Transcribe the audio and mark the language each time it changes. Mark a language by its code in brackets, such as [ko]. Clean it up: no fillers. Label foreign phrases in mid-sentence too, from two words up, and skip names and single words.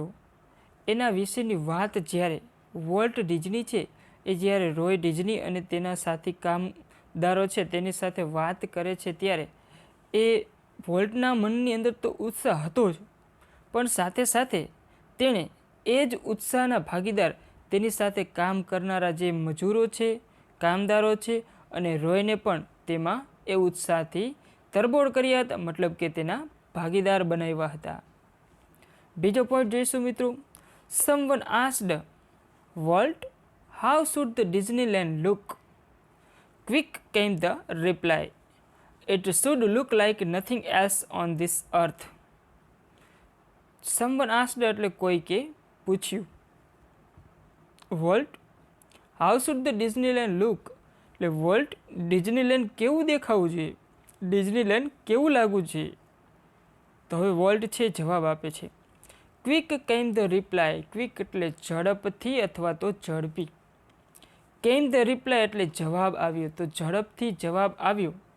[gu] એના વિશેની વાત જ્યારે વોલ્ટ ડિઝની છે એ જ્યારે રોય ડિઝની અને તેના સાથી કામદારો છે તેની સાથે વાત કરે છે ત્યારે એ વોલ્ટના મનની અંદર તો ઉત્સાહ હતો જ, પણ સાથે સાથે તેણે એ જ ઉત્સાહના ભાગીદાર તેની સાથે કામ કરનારા જે મજૂરો છે, કામદારો છે અને રોયને પણ તેમાં એ ઉત્સાહથી તરબોળ કર્યા હતા, મતલબ કે તેના ભાગીદાર બનાવ્યા હતા. બીજો પોઈન્ટ જોઈશું મિત્રો. [en] Someone asked Walt, how should the Disneyland look? Quick came the reply, it should look like nothing else on this earth. Someone asked [gu] એટલે કોઈકે પૂછ્યું. [en] Walt, how should the Disneyland look? [gu] એટલે વોલ્ટ ડિઝનીલેન્ડ કેવું દેખાવું જોઈએ, ડિઝનીલેન્ડ કેવું લાગવું જોઈએ. તો હવે વોલ્ટ છે જવાબ આપે છે. [en] Quick came the reply. [gu] ક્વિક એટલે ઝડપથી અથવા તો ઝડપી. [en] came the reply [gu] એટલે જવાબ આવ્યો, તો ઝડપથી જવાબ આવ્યો.